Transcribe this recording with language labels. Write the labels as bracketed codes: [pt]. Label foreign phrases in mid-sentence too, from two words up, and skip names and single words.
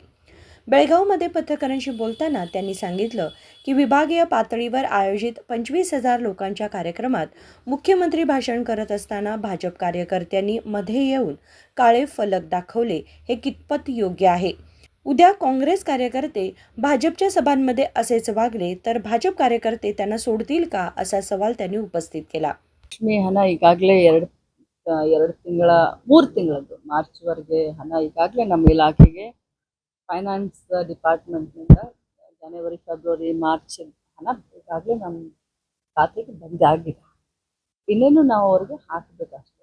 [mr] बेळगावमध्ये पत्रकारांशी बोलताना त्यांनी सांगितलं की विभागीय पातळीवर आयोजित 25,000 लोकांच्या कार्यक्रमात मुख्यमंत्री भाषण करत असताना भाजप कार्यकर्त्यांनी मध्ये येऊन काळे फलक दाखवले हे कितपत योग्य आहे. उद्या काँग्रेस कार्यकर्ते भाजपच्या सभांमध्ये असेच वागले तर भाजप कार्यकर्ते त्यांना सोडतील का असा सवाल त्यांनी उपस्थित केला. [kn] ಲಕ್ಷ್ಮಿ ಹಣ ಈಗಾಗಲೇ ಎರಡು ತಿಂಗಳ 3 ತಿಂಗಳದ್ದು ಮಾರ್ಚ್ವರೆಗೆ ಹಣ ಈಗಾಗಲೇ ನಮ್ಮ ಇಲಾಖೆಗೆ [en] finance departmentನಿಂದ [kn] ಜನವರಿ ಫೆಬ್ರವರಿ ಮಾರ್ಚ್ ಹಣ ಈಗಾಗಲೇ ನಮ್ಮ ಖಾತೆಗೆ ಬಂದಾಗಿದೆ. ಇನ್ನೇನು ನಾವು ಅವ್ರಿಗೆ ಹಾಕಬೇಕಷ್ಟೇ.